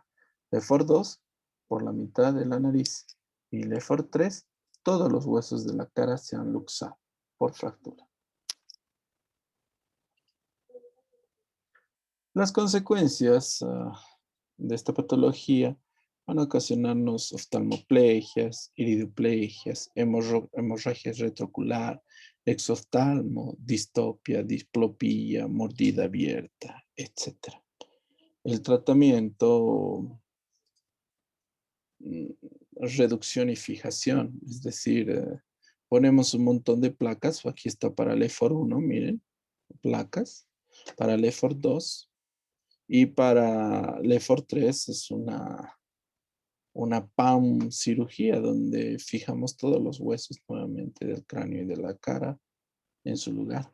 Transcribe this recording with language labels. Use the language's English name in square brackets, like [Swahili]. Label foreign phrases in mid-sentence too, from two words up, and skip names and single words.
[Spanish] LEFOR 2 por la mitad de la nariz. Y LEFOR 3, todos los huesos de la cara se han luxado por fractura. Las consecuencias de esta patología van a ocasionarnos oftalmoplegias, iridoplegias, hemorragia retroocular, exoftalmo, distopia, diplopía, mordida abierta, etc. El tratamiento, reducción y fijación, es decir, ponemos un montón de placas, aquí está para LEFOR 1, miren, placas, para LEFOR 2, y para LEFOR 3 es una PAM cirugía donde fijamos todos los huesos nuevamente del cráneo y de la cara en su lugar.